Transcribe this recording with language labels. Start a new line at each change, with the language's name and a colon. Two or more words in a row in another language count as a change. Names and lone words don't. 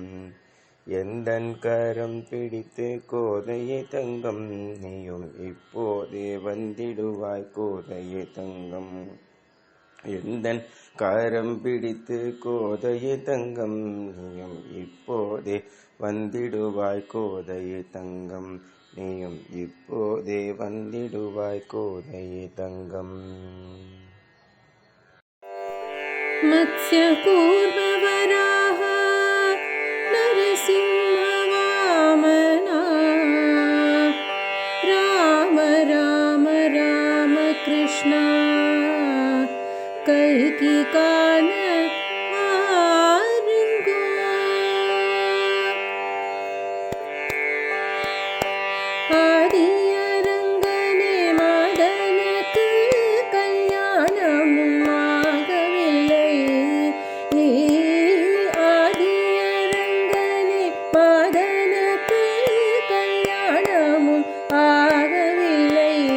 Tamil: எந்தன் கரம் பிடித்து கோதையே தங்கம், நீயும் இப்போதே வந்திடுவாய் கோதையே தங்கம். எந்தன் கரம் பிடித்து கோதையே தங்கம், நீயும் இப்போதே வந்திடுவாய் கோதையே தங்கம். நீயும் இப்போதே வந்திடுவாய் கோதையே தங்கம்.
Sanskrit: मत्स्यकूर्मवराह नरसिंहवामना, राम राम राम कृष्ण कल्कि काण आरुङ्गो.
Tamil: ஆதியரங்கனே மாதனுக்கு கல்யாணமும் ஆகவில்லை. ஆதியரங்கனே மாதனுக்கு கல்யாணமும் ஆகவில்லை.